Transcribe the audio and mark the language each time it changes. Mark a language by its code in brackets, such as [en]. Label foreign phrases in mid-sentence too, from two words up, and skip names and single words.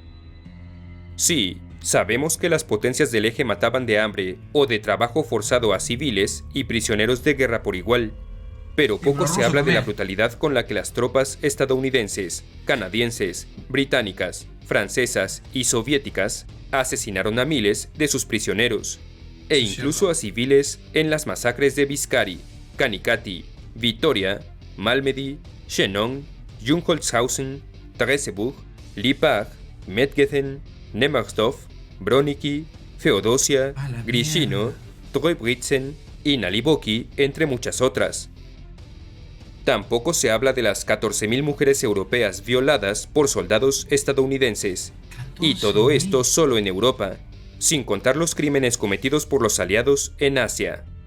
[es] Sí, sabemos que las potencias del eje mataban de hambre o de trabajo forzado a civiles y prisioneros de guerra por igual, pero poco se habla de la brutalidad con la que las tropas estadounidenses, canadienses, británicas, francesas y soviéticas asesinaron a miles de sus prisioneros, e incluso a civiles en las masacres de Biscari, Kanikati, Vitoria, Malmedy, Chinon, Jungholzhausen, Theresienburg, Lippach, Mettgeten, Nemmersdorf, Bronniki, Feodosia, Gryzino, Treubritzen y Naliboki, entre muchas otras. Tampoco se habla de las 14.000 mujeres europeas violadas por soldados estadounidenses, y todo esto solo en Europa, sin contar los crímenes cometidos por los aliados en Asia.